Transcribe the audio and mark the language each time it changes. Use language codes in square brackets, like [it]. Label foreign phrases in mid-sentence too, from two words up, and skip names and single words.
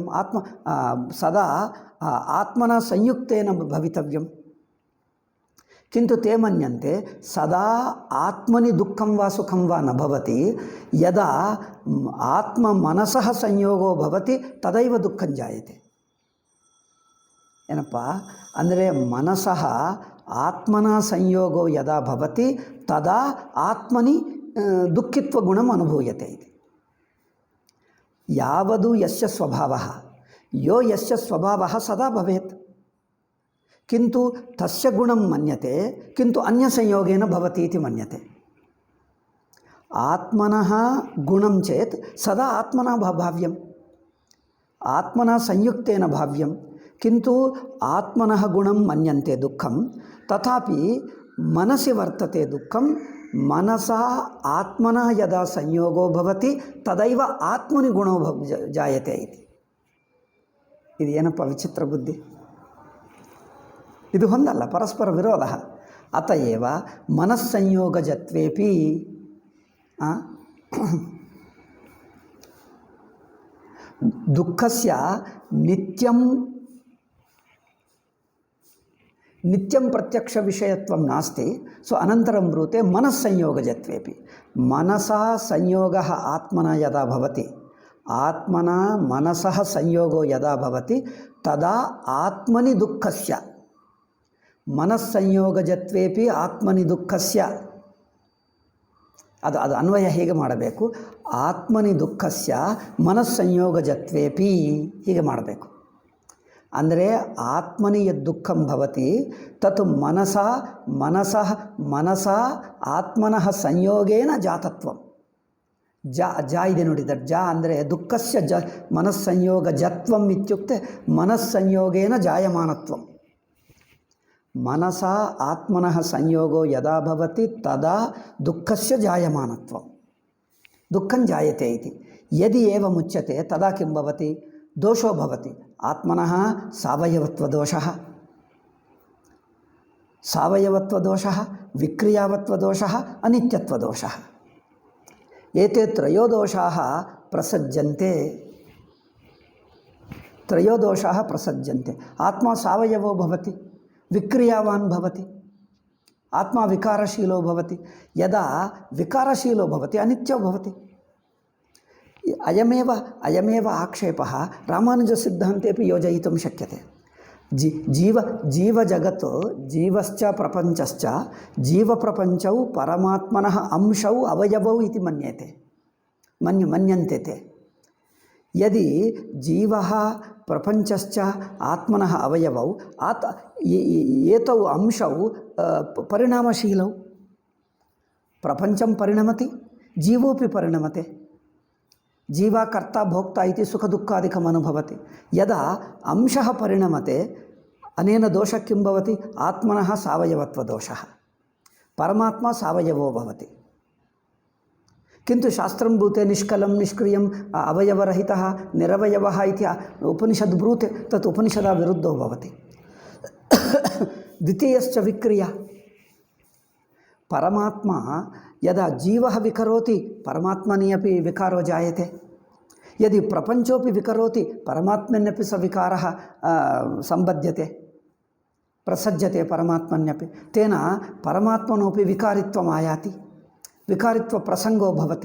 [sa] ಸದಾ ಆತ್ಮನ ಸಂಯುಕ್ತೇನ ಭವಿತವ್ಯಂ. ಕಿಂತು ತೇ ಮನ್ಯಂತೆ ಸದಾ ಆತ್ಮನಿ ದುಃಖಂ ವಾ ಸುಖಂ ವಾ ನ ಭವತಿ. ಯದಾ ಆತ್ಮ ಮನಸಃ ಸಂಯೋಗೋ ಭವತಿ ತದೈವ ದುಃಖಂ ಜಾಯತೆ. [kn] ಏನಪ್ಪ ಅಂದರೆ [sa] ಮನಸಃ ಆತ್ಮನ ಸಂಯೋಗೋ ಯದಾ ಭವತಿ ತದಾ ಆತ್ಮನಿ ದುಃಖಿತ್ವ ಗುಣಂ ಅನುಭೂಯತೆ ಇದೆ. ಯಾವದು ಯಸ್ಯ ಸ್ವಭಾವಃ ಯೋ ಯಸ್ಯ ಸ್ವಭಾವಃ ಸದಾ ಭವೇತ್ ಕಿಂತು ತಸ್ಯ ಗುಣಂ ಮನ್ಯತೆ ಕಿಂತು ಅನ್ಯ ಸಂಯೋಗೇನ ಭವತಿ ಇತಿ ಮನ್ಯತೆ. ಆತ್ಮನಃ ಗುಣಂ ಚೇತ್ ಸದಾ ಆತ್ಮನಃ ಭಾವ್ಯಂ ಆತ್ಮನಃ ಸಂಯುಕ್ತೇನ ಭಾವ್ಯಂ ಕಿಂತು ಆತ್ಮನಃ ಗುಣಂ ಮನ್ಯಂತೆ ದುಃಖಂ. ತಥಾಪಿ ಮನಸಿ ವರ್ತತೆ ದುಃಖಂ. ಮನಸಾ ಆತ್ಮನಃ ಯದಾ ಸಂಯೋಗೋ ಭವತಿ ತದೈವ ಆತ್ಮನಿ ಗುಣೋ ಜಾಯತೆ ಇತಿ. [kn] ಇದು ಏನಪ್ಪ ವಿಚಿತ್ರ ಬುದ್ಧಿ. ಇದು ಹೊಂದಲ್ಲ, ಪರಸ್ಪರ ವಿರೋಧ. [sa] ಅತಏವ ಮನಸ್ಸಂಯೋಗಜತ್ವೇಪಿ ದುಃಖಸ್ಯ ನಿತ್ಯಂ ಪ್ರತ್ಯಕ್ಷ ವಿಷಯತ್ವಂ ನಾಸ್ತಿ. ಸೊ ಅನಂತರಂ ಬ್ರೂತೆ ಮನಸ್ಸಂಯೋಗಜತ್ವೇಪಿ. ಮನಸಾ ಸಂಯೋಗಃ ಆತ್ಮನ ಯದಾ ಭವತಿ ಆತ್ಮನ ಮನಸಃ ಸಂಯೋಗೋ ಯದಾ ಭವತಿ ತದಾ ಆತ್ಮನಿ ದುಃಖಸ್ಯ. ಮನಸ್ಸಂಯೋಗಜತ್ವೇಪಿ ಆತ್ಮನಿ ದುಃಖಸ್ಯ. [kn] ಅದು ಅನ್ವಯ ಹೇಗೆ ಮಾಡಬೇಕು? [sa] ಆತ್ಮನಿ ದುಃಖಸ್ಯ ಮನಸ್ಸಂಯೋಗಜತ್ವೇಪಿ [kn] ಹೀಗೆ ಮಾಡಬೇಕು. [sa] ಅಂದರೆ ಆತ್ಮನಿ ಯದ್ ದುಃಖಂ ಭವತಿ ತತ್ ಮನಸಾ ಆತ್ಮನಃ ಸಂಯೋಗೇನ ಜಾತತ್ವಂ. [kn] ಜ ಇದೆ ನೋಡಿದರೆ ಜ ಅಂದರೆ [sa] ದುಃಖಸ್ಯ ಮನಸ್ಸಂಯೋಗ ಜತ್ವಂ ಇತ್ಯುಕ್ತೆ ಮನಸ್ಸಂಯೋಗೇನ ಜಾಯಮಾನತ್ವಂ. ಮನಸಾ ಆತ್ಮನಃ ಸಂಯೋಗೋ ಯದಾ ಭವತಿ ತದಾ ದುಃಖಸ್ಯ ಜಾಯಮಾನತ್ವಂ. ದುಃಖಂ ಜಾಯತೆ ಇತಿ. ಯದಿ ಏವಂ ಉಚ್ಯತೆ ತದಾ ಕಿಂ ಭವತಿ? ದೋಷೋ ಭವತಿ. ಆತ್ಮನಃ ಸಾವಯವತ್ವದೋಷಃ ಸಾವಯವತ್ವದೋಷಃ ವಿಕ್ರಿಯಾವತ್ವದೋಷಃ ಅನಿತ್ಯತ್ವದೋಷಃ. ಏತೆ ತ್ರಯೋ ದೋಷಾಃ ಪ್ರಸಜ್ಯಂತೆ. ತ್ರಯೋ ದೋಷಾಃ ಪ್ರಸಜ್ಯಂತೆ. ಆತ್ಮ ಸಾವಯವೋ ಭವತಿ, ವಿಕ್ರಿಯಾವಾನ್ ಭವತಿ, ಆತ್ಮ ವಿಕಾರಶೀಲೋ ಭವತಿ. ಯದಾ ವಿಕಾರಶೀಲೋ ಭವತಿ ಅನಿತ್ಯೋ ಭವತಿ. ಅಯಮೇವ ಆಕ್ಷೇಪಃ ರಾಮಾನುಜಸಿದ್ಧಾಂತೇಪಿ ಯೋಜಯಿತುಂ ಶಕ್ಯತೆ. ಜೀವಜಗತ್ತು ಜೀವಶ್ಚ ಪ್ರಪಂಚಶ್ಚ ಜೀವಪ್ರಪಂಚವು ಪರಮಾತ್ಮನಃ ಅಂಶೌ ಅವಯವೌ ಇತಿ ಮನ್ಯಂತೆ. ಯದಿ ಜೀವಃ ಪ್ರಪಂಚಶ್ಚ ಆತ್ಮನಃ ಅವಯವೌ ಏತೌ ಅಂಶೌ ಪರಿಣಾಮಶೀಲೌ. ಪ್ರಪಂಚಂ ಪರಿಣಮತಿ, ಜೀವೋಪಿ ಪರಿಣಮತೆ. ಜೀವ ಕರ್ತ ಭೋಕ್ತ ಇತಿ ಸುಖ ದುಃಖಾದಿಕಂ ಅನುಭವತಿ. ಯದಾ ಅಂಶಃ ಪರಿಣಮತೆ ಅನೇನ ದೋಷ ಕಿಂ ಭವತಿ? ಆತ್ಮನಃ ಸಾವಯವತ್ವ ದೋಷಃ. ಪರಮಾತ್ಮ ಸಾವಯವೋ ಭವತಿ. किन्तु शास्त्रं ब्रूते निष्कलं निष्क्रियम् अवयवरहितः निरवयवः इति उपनिषद् ब्रूते, तत् उपनिषदा विरुद्धो भवति। द्वितीयश्च विक्रिया, परमात्मा यदा जीवः विकरोति परमात्मनि अपि विकारो जायते, यदि प्रपञ्चोपि विकरोति परमात्मन्यपि स विकारः सम्बध्यते, प्रसज्यते परमात्मन्यपि, तेन परमात्मनोपि विकारित्वम् आयाति, विकारित्वप्रसङ्गो भवति।